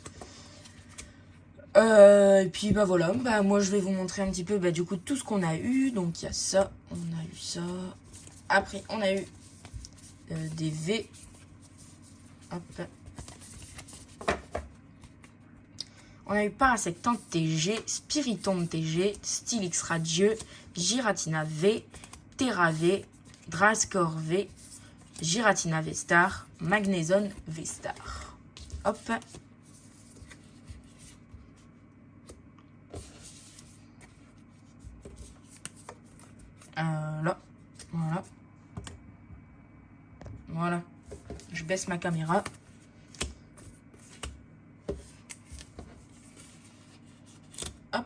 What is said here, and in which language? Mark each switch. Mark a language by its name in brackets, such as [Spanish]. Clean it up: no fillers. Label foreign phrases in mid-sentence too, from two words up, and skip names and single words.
[French] Et puis bah voilà, bah moi je vais vous montrer un petit peu du coup tout ce qu'on a eu. Donc il y a ça, on a eu ça. Après on a eu des V. Hop. On a eu Parasectante TG, Spiritombe TG, Stylix Radieux, Giratina V, Terra V, Drascore V, Giratina V-Star, Magnezone V-Star. Hop. Là. Voilà. Voilà. Je baisse ma caméra. Hop.